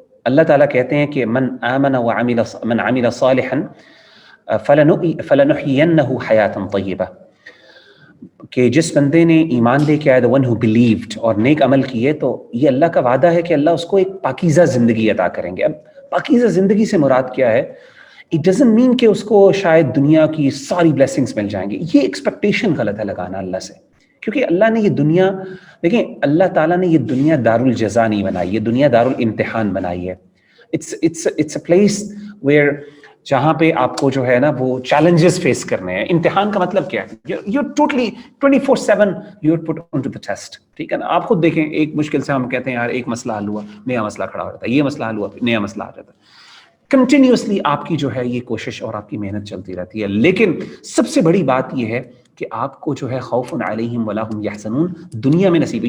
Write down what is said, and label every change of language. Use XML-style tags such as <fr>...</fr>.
<ur>اللہ تعالیٰ کہتے ہیں کہ</ur> <ar>من عمل صالحا فلنحینہ حیاتا طیبہ,</ar> <ur>کہ جس بندے نے ایمان لے کے آیا,</ur> <en>the one who believed,</en> <ur>اور نیک عمل کیے, تو یہ اللہ کا وعدہ ہے کہ اللہ اس کو ایک پاکیزہ زندگی عطا کریں گے. اب پاکیزہ زندگی سے مراد کیا ہے؟</ur> <en>it doesn't mean</en> <ur>کہ اس کو شاید دنیا کی ساری بلیسنگز مل جائیں گے. یہ ایکسپیکٹیشن غلط ہے لگانا اللہ سے, کیونکہ اللہ نے یہ دنیا, دیکھیں اللہ تعالیٰ نے یہ دنیا دار الجزا نہیں بنائی, یہ دنیا دار الامتحان بنائی ہے.</ur> <en>it's a place where</en> <ur>جہاں پہ آپ کو جو ہے نا وہ چیلنجز فیس کرنے ہیں. امتحان کا مطلب کیا ہے؟</ur> <en>you're totally 24/7 you're put onto the test.</en> <ur>ٹھیک ہے نا, آپ خود دیکھیں, ایک مشکل سے ہم کہتے ہیں یار ایک مسئلہ حل ہوا, نیا مسئلہ کھڑا ہو جاتا ہے, یہ مسئلہ حل ہوا, نیا مسئلہ آ جاتا ہے. کنٹینیوسلی آپ کی جو ہے یہ کوشش اور آپ کی محنت چلتی رہتی ہے. لیکن سب سے بڑی بات یہ ہے کہ آپ کو جو ہے</ur> <ar>خوف علیہم ولا هم یحزنون</ar> <ur>دنیا میں نصیب ہے.</ur>